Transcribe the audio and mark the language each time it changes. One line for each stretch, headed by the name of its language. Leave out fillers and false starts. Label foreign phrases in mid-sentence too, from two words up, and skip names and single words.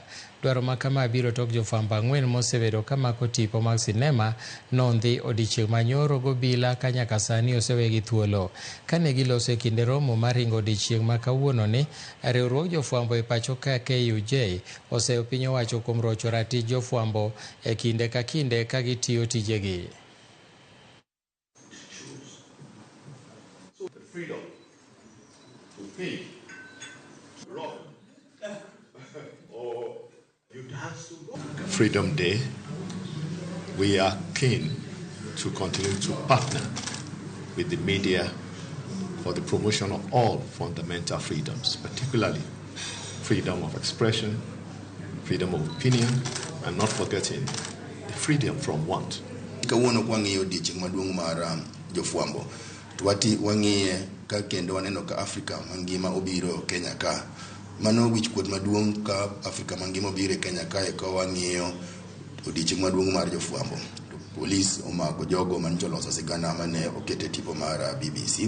Luo (Kenya and Tanzania): Dwaro ma kama biro tok jofuambo 4 mosebedo kamako tipo mag sinema nondhi odiochieng manyoro gobila ka nyaka sani osewegi thuolo. Kane giloso e kinde romo mar hingo odiochieng ma kawuononi, riwruog jofuambo e pacho ka KUJ oseyo piny owacho kuom rocho ratich jofuambo e kinde ka kinde ka gitiyo tijegi.
English: Freedom to think, rock, or you dance to rock. Freedom Day, we are keen to continue to partner with the media for the promotion of all fundamental freedoms, particularly freedom of expression, freedom of opinion, and not forgetting the freedom from want.
Luo (Kenya and Tanzania): Kawuono kwang'iyo odiochieng maduong' mar jofuambo, twati wang'iye ka kendo waneno ka Afrika mangima obiro Kenya ka. Mano wich kuot maduong' ka Afrika mangima obiro Kenya ka ka wang'iyo odiochieng maduong' mar jofuambo. Polis omako jogo man joloso sigana mane okete tipo mar BBC.